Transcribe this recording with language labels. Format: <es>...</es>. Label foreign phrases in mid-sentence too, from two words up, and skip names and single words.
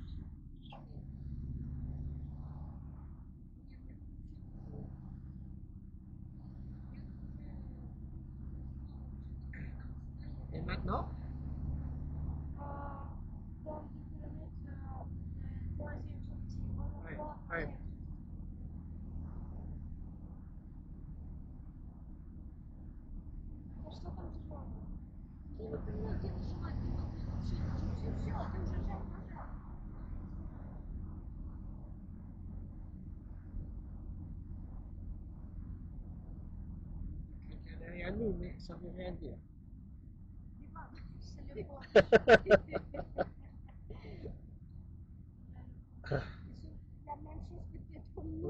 <fr>Et maintenant? Dans 2 kilomètres, le troisième sortie. On Ouais, voit ouais.</fr> <ru>Что там тяжело? Я не понимаю, где нажимать, не могу вообще. Все, ты уже нажал.</ru> <fr>Quelqu'un derrière nous, mais ça ne veut rien dire. C'est le bon. La même chose peut-être pour nous.</fr>